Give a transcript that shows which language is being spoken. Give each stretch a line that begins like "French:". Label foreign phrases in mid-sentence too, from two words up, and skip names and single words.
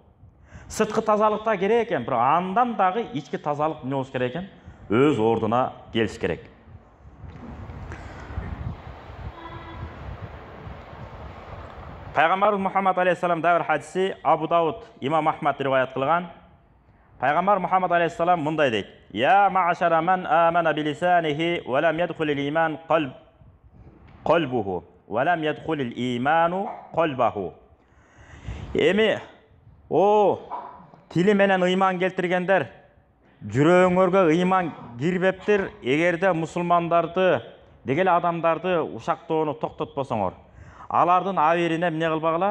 Kyrgyz: Сырткы тазалык да керек экен, бирок андан дагы ички тазалык эмне болуш керек экен? Өз ордуна келиш керек. Пайгамбарыбыз Мухаммад алейхиссалам дагы хадиси Абу Дауд, Имам Ахмад риваят кылган. Пайгамбар Мухаммад алейхиссалам мындай дейт:
Arabic: "يا معشر من آمن بلسانه ولم يدخل الإيمان قلبه ولم يدخل الإيمان قلبه."
Kyrgyz: Эми тили менен ыйман келтиргендер, жүрөгүңөргө ыйман кирбептир, эгерде мусулмандарды, дегеле адамдарды ушактоону токтотпосоңор, алардын абирине эмне кылбагыла?